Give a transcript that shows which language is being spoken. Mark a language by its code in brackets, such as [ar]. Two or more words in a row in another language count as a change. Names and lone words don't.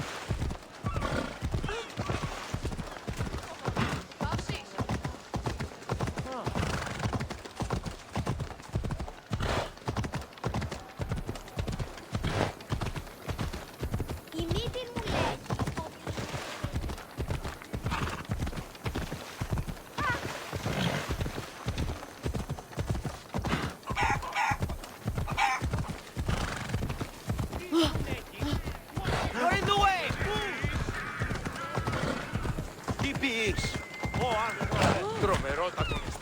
[el] Η μύτη μου λέει. [en] You're in the way! [el] Τι πεις? Ω, άνθρωπο, τρομερότατο.